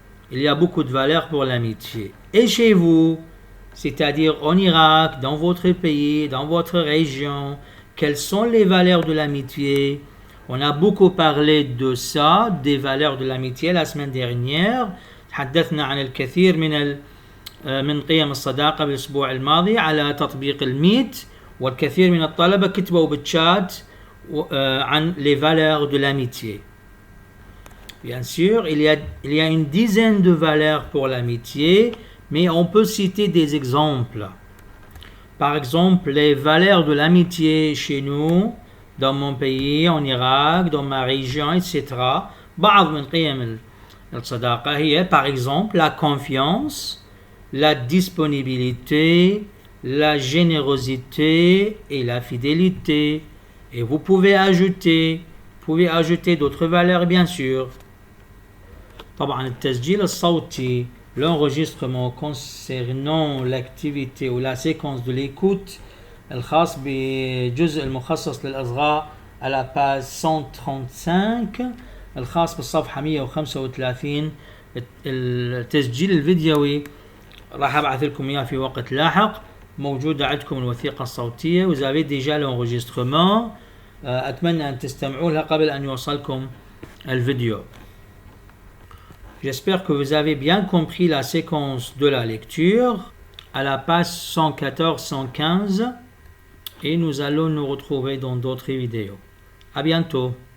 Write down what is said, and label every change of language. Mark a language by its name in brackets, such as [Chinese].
[French] Il y a beaucoup de valeurs pour l'amitié. Et chez vous, c'est-à-dire en Irak, dans votre pays, dans votre région, quelles sont les valeurs de l'amitié? On a beaucoup parlé de ça, des valeurs de l'amitié la semaine dernière. [Arabic] تحدثنا عن الكثير من قيم الصداقة بالأسبوع الماضي على تطبيق الميت، والكثير من الطلبة كتبوا بالشات عن [French] les valeurs de l'amitié. Bien sûr, il y a une dizaine de valeurs pour l'amitié, mais on peut citer des exemples. Par exemple, les valeurs de l'amitié chez nous, dans mon pays, en Irak, dans ma région, etc. [Arabic] بعض من قيم الصداقة هي, [French] par exemple, la confiance, la disponibilité, la générosité et la fidélité. Et vous pouvez ajouter d'autres valeurs, bien sûr. [Arabic] طبعا التسجيل الصوتي, [French] l'enregistrement concernant l'activité ou la séquence de l'écoute [Arabic] الخاص بجزء المخصص للأصغاء على page 135 الخاص بالصفحة 135. التسجيل الفيديوي راح أبعث لكم إياه في وقت لاحق. موجودة عندكم الوثيقة الصوتية [French] vous avez déjà l'enregistrement. [Arabic] أتمنى أن تستمعوا لها قبل أن يوصلكم الفيديو. [French] J'espère que vous avez bien compris la séquence de la lecture à la page 114-115 et nous allons nous retrouver dans d'autres vidéos. À bientôt.